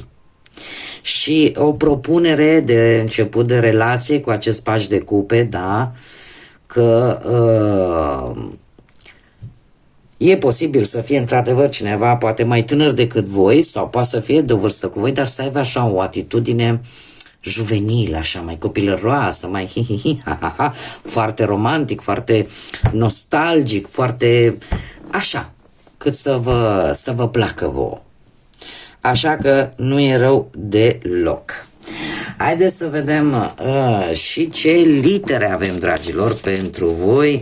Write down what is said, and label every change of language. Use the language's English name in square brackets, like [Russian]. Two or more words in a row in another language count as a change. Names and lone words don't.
[Romanian] Și o propunere de început de relație cu acest paș de cupe, da, că e posibil să fie într-adevăr cineva poate mai tânăr decât voi sau poate să fie de o vârstă cu voi, dar să aibă așa o atitudine juvenilă, așa mai copilăroasă, mai hi-hi-hi, ha-ha-ha, foarte romantic, foarte nostalgic, foarte așa, cât să vă placă vouă. Așa că nu e rău deloc. Haideți să vedem și ce litere avem, dragilor, pentru voi.